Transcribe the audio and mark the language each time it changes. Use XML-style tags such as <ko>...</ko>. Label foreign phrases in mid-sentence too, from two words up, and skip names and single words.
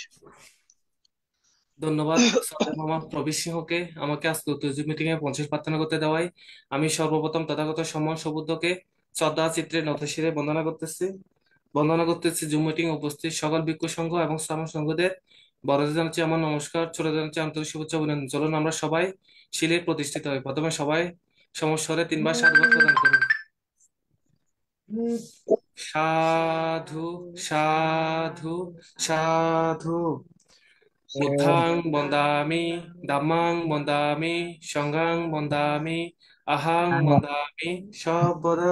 <bn>ধন্যবাদ সাদের মামা প্রবীর সিংহকে আমাকে আজকে উত্তেজিত মিটিং এ 50 প্রার্থনা করতে দেওয়ায় আমি সর্বপ্রথম তথাগত সম্মান সবুদ্ধকে শ্রদ্ধা চিত্রে নতশিরে বন্দনা করতেছি জুম মিটিং এ উপস্থিত সকল ভিক্ষু সংঘ এবং শ্রাবণ সংঘদের বড়দের জানাচ্ছি আমার নমস্কার, ছোটদের জানাচ্ছি আন্তরিক শুভেচ্ছা অভিনন্দন। চলুন আমরা সবাই শিলে প্রতিষ্ঠিত হই। প্রথমে সবাই সমস্বরে 3 বার সাধুবাদ প্রদান করুন। সাধু সাধু সাধু।</bn> <pi>বুদ্ধাং বন্দামি dhammang বন্দামি সংঘাং বন্দামি আহাং বন্দামি সর্বদা।</pi>